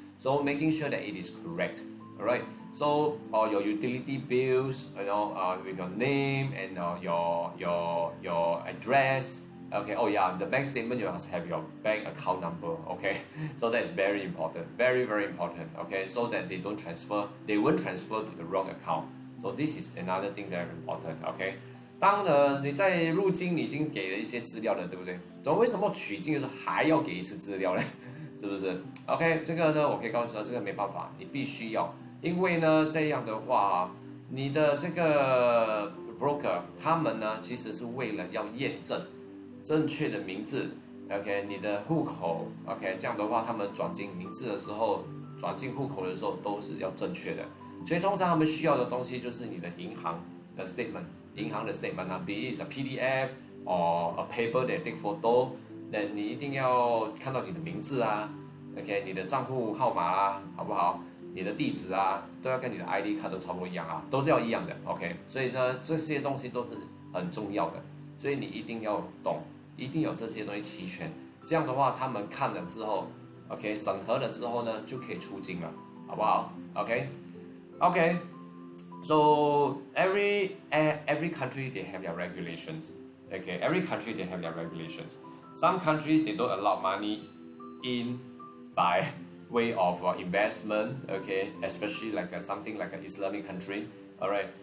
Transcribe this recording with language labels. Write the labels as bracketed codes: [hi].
[en] So making sure that it is correct. Alright. So your utility bills, with your name and your address. Okay. Oh yeah, the bank statement you must have your bank account number. Okay. So that is very important, very very important. Okay. So that they won't transfer to the wrong account. So this is another thing very important. Okay. [zh] 当你在入境，你已经给了一些资料了，对不对？为什么取经的时候还要给一次资料呢？是不是 ？OK， 这个呢，我可以告诉他，这个没办法，你必须要，因为呢，这样的话，你的这个 broker 他们呢，其实是为了要验证正确的名字 ，OK， 你的户口 ，OK， 这样的话，他们转进名字的时候，转进户口的时候都是要正确的，所以通常他们需要的东西就是你的银行的 statement。银行的 statement 啊 ， [en] be it a PDF or a paper that take photo， [zh] 那你一定要看到你的名字啊 ，OK， 你的账户号码啊，好不好？你的地址啊，都要跟你的 ID 卡都差不多一样啊，都是要一样的 ，OK。所以呢，这些东西都是很重要的，所以你一定要懂，一定有这些东西齐全。这样的话，他们看了之后 ，OK， 审核了之后呢，就可以出境了，好不好 ？OK。 [en] So every country they have their regulations. Okay, every country they have their regulations. Some countries they don't allow money in by way of investment. Okay, especially like something like an Islamic country. All right.